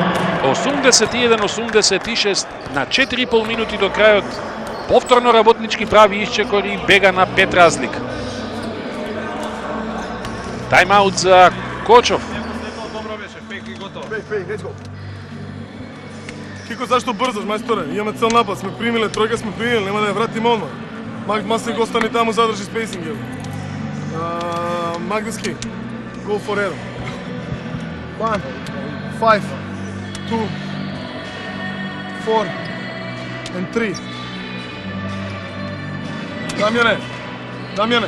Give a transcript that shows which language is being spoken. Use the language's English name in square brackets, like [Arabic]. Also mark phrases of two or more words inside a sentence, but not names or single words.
[Macedonian] 81-86 на 4,5 минути до крајот. Повторно Работнички прави исчекор и бега на 5 разлика. Тайм-аут за Кочов. Добро беше, фейк и готово. Фейк, [English] let's go. [Macedonian] Кико, зашто брзаш, мајсторе? Имаме цел напад, сме примиле, тројка сме примиле, нема да ја вратиме одма. Маслин го остани таму, задржи спейсинг. Магнитски, [English] go for error. 1, 5, 2, 4, and 3. [Macedonian] Дамјане, Дамјане.